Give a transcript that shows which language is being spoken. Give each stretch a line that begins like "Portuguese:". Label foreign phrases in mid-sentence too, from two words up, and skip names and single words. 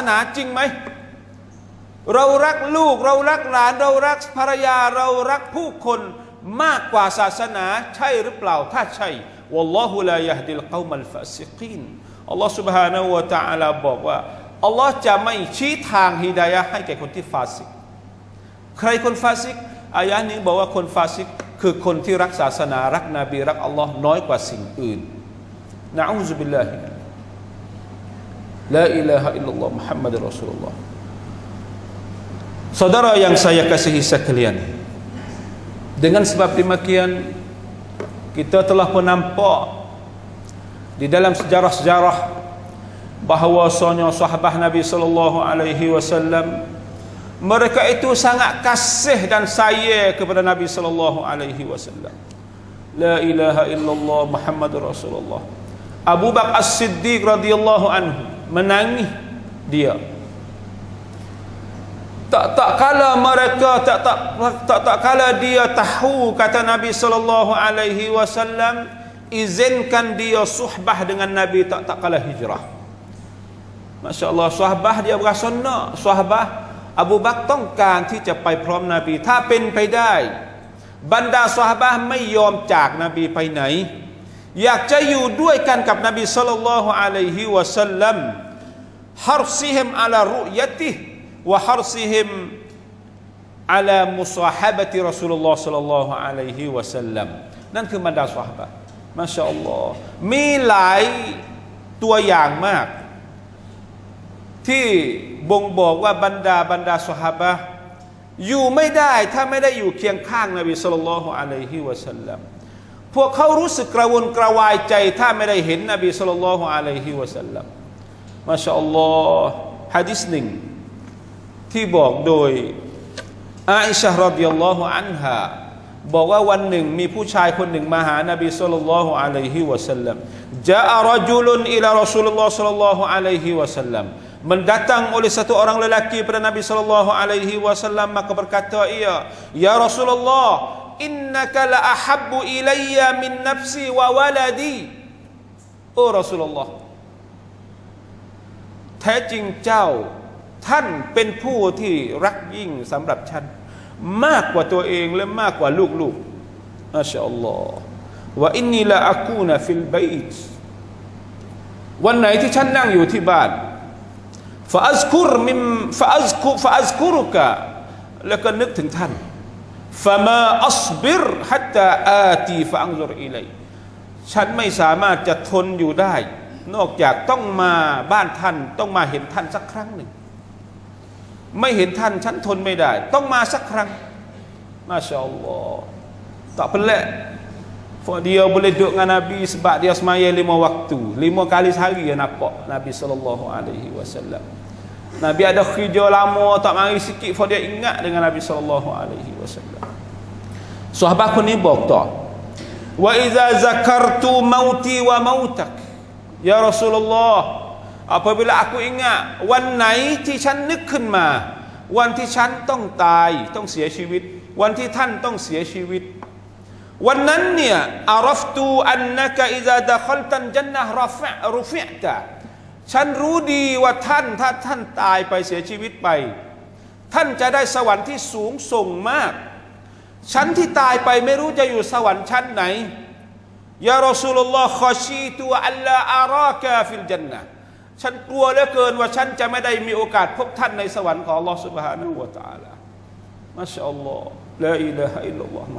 Thai: นาจริงไหมเรารักลูกเรารักหลานเรารักภรรยาเรารักผู้คนมากกว่าศาสนาใช่หรือเปล่าถ้าใช่
Arabic: والله لا يهدي القوم الفاسقين
Thai: อัลลอฮฺ سبحانه และ تعالى บอกว่าอัลลอฮ์จะไม่ชี้ทางฮิดายะห์ให้แก่คนที่ฟาซิกใครคนฟาซิกอายะห์นี้บอกว่าคนฟาซิกคือคนที่รักศาสนารักนบีรักอัลลอฮ์น้อยกว่าสิ่งอื่น
Arabic: نعوذ بالله لا إله إلا الله محمد رسول الله
Malay: saudara yang saya kasihi sekalian dengan sebab demikian kita telah pun nampak di dalam sejarah-sejarah bahawasanya sahabat Nabi
Arabic: صلى الله عليه وسلم
Malay: mereka itu sangat kasih dan sayang kepada Nabi
Arabic: صلى الله عليه وسلم لا إله إلا الله محمد رسول الله
Malay: Abu Bakar As-Siddiq
Arabic: رضي الله عنه
Malay: menangis dia tak kala mereka tak kala dia tahu kata Nabi
Arabic: صلى الله عليه وسلم
Malay: izinkan dia suhbah dengan Nabi tak kala hijrah masya-Allah suhbah dia berasa nak suhbah Abu Bakar
Thai: ต้องการที่จะไปพร้อมนบีถ้าเป็นไปได้บรรดาซอฮาบะห์ไม่ยอมจากนบีไปไหนอยากจะอยู่ด้วยกันกับนบี
Arabic: صلى الله علي ه وسلم حرصهم على رؤيته و حرصهم على مصاحبة رسول الله صلى الله عليه وسلم
Thai: นั่นคือบรรดาซอฮาบะห์มาชาอัลลอฮ์มีหลายตัวอย่างมากที่บ่งบอกว่าบรร ดาซอฮาบะห์อยู่ไม่ได้ถ้าไม่ได้อยู่เคียงข้างนบี
Arabic: صلى الله عليه وسلم
Thai: พวกเขารู้สึกก ระวนกระวายใจถ้าไม่ได้เห็นนบี
Arabic: صلى الله عليه وسلم
Thai: มาชาอัลลอ ฮ์หะดีษหนึ่งที่บอกโดยอาอิชะฮ์รอฎิยัลลอฮุอันฮาบอกว่าวันหนึ่งมีผู้ชายคนหนึ่งมาหานบี
Arabic: صلى الله عليه وسلم جاء رجل إلى رسول الله صلى الله عليه وسلم
Malay: mendatang oleh satu orang lelaki kepada Nabi
Arabic: صلى الله عليه وسلم
Malay: maka berkata ia
Arabic: يا رسول الله إنك لأحب إلي من نفسي و ولدي أوه رسول الله
Thai: แท้จริงเจ้าท่านเป็นผู้ที่รักยิ่งสำหรับฉันมากกว่าตัวเองและมากกว่าลูกๆมาชาอัลลอฮ์ว่า
Arabic: إني لأكون في البيت
Thai: วันไหนที่ฉันนั่งอยู่ที่บ้านฟาอัซกุรุกะแล้วก็นึกถึงท่าน
Arabic: فما أ صبر حتى آتي فأنظر إليك
Thai: ฉันไม่สามารถจะทนอยู่ได้นอกจากต้องมาบ้านท่านต้องมาเห็นท่านสักครั้งหนึ่งไม่เห็นท่านฉันทนไม่ได้ต้องมาสักครั้งมาชาอัลลอฮ์
Malay: tak pelik dia boleh duduk dengan Nabi sebab dia semaya 5 waktu 5 kali sehari dia nampak Nabi
Arabic: صلى الله عليه وسلم.
Malay: Nabi ada kerja lama tak mari sikit for dia ingat dengan Nabi
Arabic: صلى الله عليه وسلم.
Malay: Sahabat pun ni berkata
Arabic: و إذا ذكرت موتي و موتك يا رسول الله
Malay: apabila aku ingat
Thai: วันไหนที่ฉันนึกขึ้นมาวันที่ฉันต้องตายต้องเสียชีวิตวัน ที่ท่านต้องเสียชีวิตวันนั้นเนี่ย
Arabic: عرفت أنك إذا دخلت الجنة رفعت
Thai: ฉัน รู้ดีว่าท่านถ้าท่านตายไปเสียชีวิตไปท่านจะได้สวรรค์ที่สูงส่งมากฉันที่ตายไปไม่รู้จะอยู่สวรรค์ชั้นไหน
Arabic: يا رسول الله خشيت ألا أراك في الجنة
Thai: ฉันกลัวเหลือเกินว่าฉันจะไม่ได้มีโอกาสพบท่านในสวรรค์ของอัลลอฮ์
Arabic: سبحانه وتعالى ما شاء الله لا إله إلا الله مـ